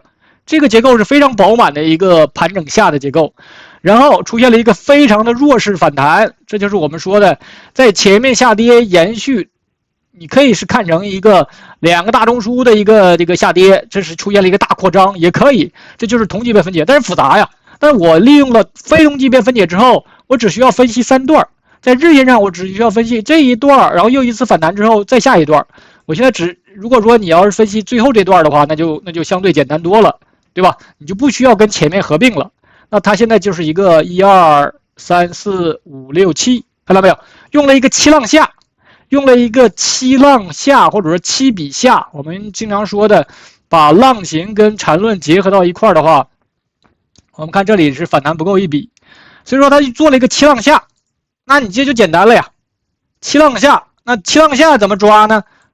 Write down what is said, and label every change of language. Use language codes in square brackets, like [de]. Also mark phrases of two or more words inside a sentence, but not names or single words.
[zh] 這個結構是非常飽滿的一個盤整下的結構，然後出現了一個非常的弱勢反彈，這就是我們說的在前面下跌延續，你可以是看成一個2個大中樞的一個這個下跌，這是出現了一個大擴張，也可以，這就是同級別分解，但是複雜呀。但是我利用了非同級別分解之後，我只需要分析3段。在日線上，我只需要分析這一段，然後又一次反彈之後再下一段。我現在如果說你要是分析最後這段的話，那就相對簡單多了，對吧？你就不需要跟前面合併了。那它現在就是一個1、2、3、4、5、6、7，看到沒有？用了一個7浪下，用了一個7浪下，或者說7筆下。我們經常說的，把浪形跟纏論結合到一塊的話，我們看這裡是反彈不夠1筆，所以說它就做了一個7浪下。那你這就簡單了呀，7浪下，那7浪下怎麼抓呢？